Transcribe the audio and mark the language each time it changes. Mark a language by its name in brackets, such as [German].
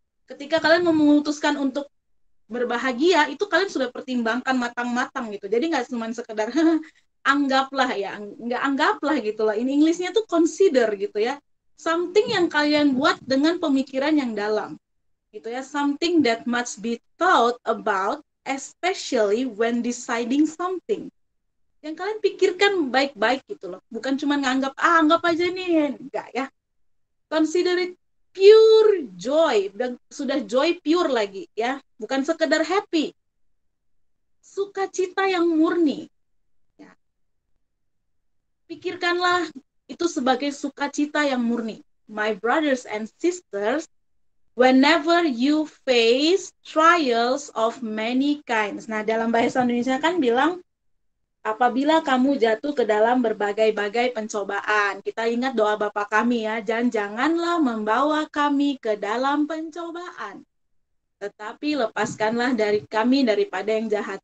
[Indonesian] Ketika kalian memutuskan untuk berbahagia, itu kalian sudah pertimbangkan matang-matang gitu. Jadi nggak cuma sekedar anggaplah ya, nggak anggaplah gitu lah. In Inggrisnya tuh consider gitu ya. Something yang kalian buat dengan pemikiran yang dalam gitu ya. [English] Something that must be thought about, especially when deciding something. [Indonesian] Yang kalian pikirkan baik-baik gitu loh. Bukan cuma nganggap, anggap aja nih. Enggak ya. [English] Consider it pure joy. [Indonesian] Dan sudah joy pure lagi ya. Bukan sekedar happy. Sukacita yang murni. Ya. Pikirkanlah itu sebagai sukacita yang murni. [English] My brothers and sisters, whenever you face trials of many kinds. [Indonesian] Nah, dalam bahasa Indonesia kan bilang, apabila kamu jatuh ke dalam berbagai-bagai pencobaan. Kita ingat doa Bapa kami ya, janganlah membawa kami ke dalam pencobaan. Tetapi lepaskanlah dari kami daripada yang jahat.